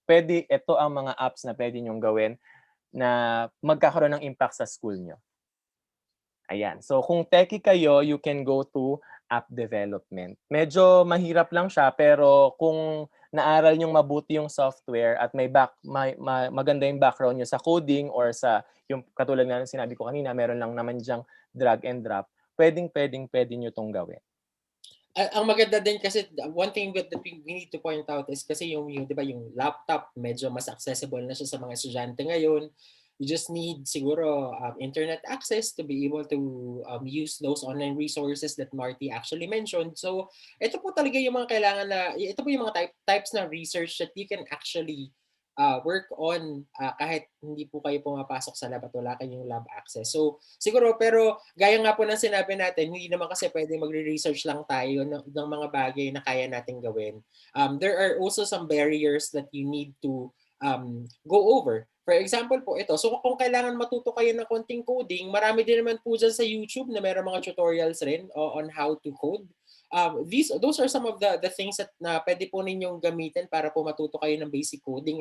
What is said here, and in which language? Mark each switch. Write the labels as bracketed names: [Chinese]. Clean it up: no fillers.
[Filipino] Pwede, ito ang mga apps na pwede nyong gawin na magkakaroon ng impact sa school nyo. Ayan. [English] So [Filipino] kung techie kayo, [English] you can go to app development. [Filipino] Medyo mahirap lang siya, pero kung naaral nyong mabuti yung software at maganda yung background nyo sa coding or sa yung katulad nga ng sinabi ko kanina, meron lang naman dyang [English] drag and drop, [Filipino] pwede nyo tong gawin. Ang maganda din kasi [English] one thing that we need to point out is [Filipino] kasi yung 'di ba yung laptop medyo mas accessible na siya sa mga estudyante ngayon. [English] You just need siguro internet access to be able to use those online resources that Marty actually mentioned. [Filipino] So ito po talaga yung mga kailangan na ito po yung mga types na research [English] that you can actually work on [Filipino] kahit hindi po kayo pumapasok sa lab at wala kayong lab access. So siguro, pero gaya nga po ng sinabi natin, hindi naman kasi pwede magre-research lang tayo ng mga bagay na kaya natin gawin. [English] There are also some barriers that you need to go over. [Filipino] For example po ito, so kung kailangan matuto kayo ng konting coding, marami din naman po dyan sa YouTube na meron mga tutorials rin on [English] how to code. Those are some of the things that [Filipino] na pwede po ninyong gamitin para po matuto kayo ng basic coding.